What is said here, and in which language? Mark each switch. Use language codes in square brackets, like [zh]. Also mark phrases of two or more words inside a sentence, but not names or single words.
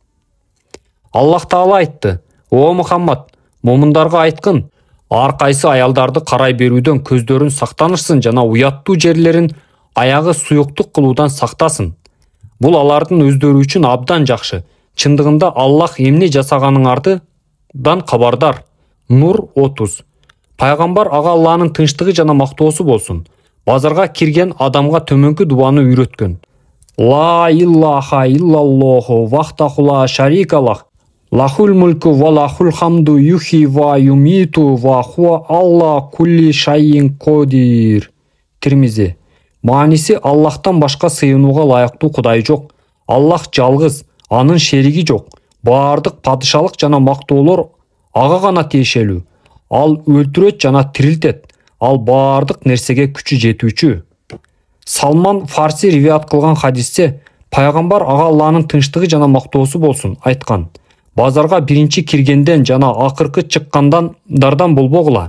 [ky] Аллах Таала айтты: "О Мухаммад, момундарга айткын, ар кайсы аялдарды карай берүүдөн көздөрүн сактанышсын жана уяттуу жерлерин аягы суюктук кылуудан сактасын. Бул алардын өздөрү үчүн абдан жакшы. Чындыгында Аллах эмне жасаганыңардан кабардар." Нур 30. Пайгамбар ага Алланын тынчтыгы жана мактоосу болсун базарга кирген адамга төмөнкү дуаны үйрөткөн. [ar] لا إله إلا الله وحده لا شريك له له الملك وله الحمد يحيي ويميت وهو على كل شيء قدير. [ky] Тирмизи. Мааниси Аллахтан башка сыйынууга лайыктуу кудай жок. Аллах жалгыз, анын шериги жок. Баардык падышалык жана мактоолор ага гана тиешелүү. Ал өлтүрөт жана тирилтет. Ал баардык нерсеге күчү жетүүчү. Салман Фарси риваят кылган хадисте пайгамбар ага Алланын тынчтыгы жана мактоосу болсун айткан: "Базарга биринчи киргенден жана акыркы чыккандардан болбогула.